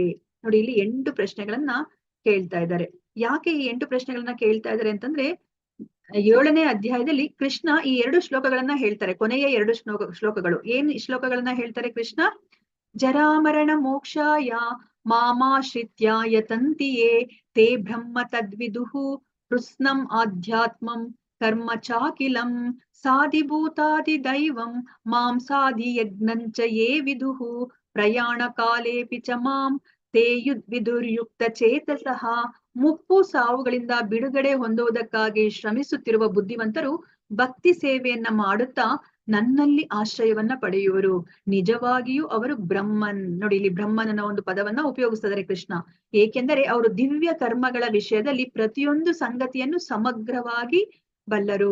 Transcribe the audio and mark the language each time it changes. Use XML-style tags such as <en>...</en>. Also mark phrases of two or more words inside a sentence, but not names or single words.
<kn>ನೋಡಿ, ಇಲ್ಲಿ 8 ಪ್ರಶ್ನೆಗಳನ್ನ ಕೇಳ್ತಾ ಇದ್ದಾರೆ. ಯಾಕೆ ಈ 8 ಪ್ರಶ್ನೆಗಳನ್ನ ಕೇಳ್ತಾ ಇದ್ದಾರೆ ಅಂತಂದ್ರೆ, 7ನೇ ಅಧ್ಯಾಯದಲ್ಲಿ ಕೃಷ್ಣ ಈ 2 ಶ್ಲೋಕಗಳನ್ನ ಹೇಳ್ತಾರೆ. ಕೊನೆಯ 2 ಶ್ಲೋಕಗಳು ಏನ್ ಶ್ಲೋಕಗಳನ್ನ ಹೇಳ್ತಾರೆ ಕೃಷ್ಣ?</kn> <sa>ಜರಾಮರಣ ಮೋಕ್ಷಾಯ ಮಾಮಾಶ್ರಿತ್ಯ ಯತಂತಿಯೇ ತೇ ಬ್ರಹ್ಮ ತದ್ವಿದುಃ ಕೃಷ್ಣಂ ಆಧ್ಯಾತ್ಮಂ ಕರ್ಮ ಚಾಕಿಲಂ ಸಾಧಿಭೂತಾದಿ ದೈವಂ ಮಾಂ ಸಾಧಿ ಯಜ್ಞಂಚ ಯೇ ವಿದುಃ ಪ್ರಯಾಣ ಕಾಲೇಪಿ ಚ ಮಾಂ ತೇ ವಿದುರ್ಯುಕ್ತ ಚೇತಸಃ.</sa> <kn>ಮುಪ್ಪು ಸಾವುಗಳಿಂದ ಬಿಡುಗಡೆ ಹೊಂದುವುದಕ್ಕಾಗಿ ಶ್ರಮಿಸುತ್ತಿರುವ ಬುದ್ಧಿವಂತರು ಭಕ್ತಿ ಸೇವೆಯನ್ನ ಮಾಡುತ್ತಾ ನನ್ನಲ್ಲಿ ಆಶ್ರಯವನ್ನ ಪಡೆಯುವರು. ನಿಜವಾಗಿಯೂ ಅವರು ಬ್ರಹ್ಮನ್. ನೋಡಿ, ಇಲ್ಲಿ ಬ್ರಹ್ಮನ್ ಅನ್ನೋ ಒಂದು ಪದವನ್ನ ಉಪಯೋಗಿಸ್ತಿದ್ದಾರೆ ಕೃಷ್ಣ. ಏಕೆಂದರೆ ಅವರು ದಿವ್ಯ ಕರ್ಮಗಳ ವಿಷಯದಲ್ಲಿ ಪ್ರತಿಯೊಂದು ಸಂಗತಿಯನ್ನು ಸಮಗ್ರವಾಗಿ ಬಲ್ಲರು.</kn>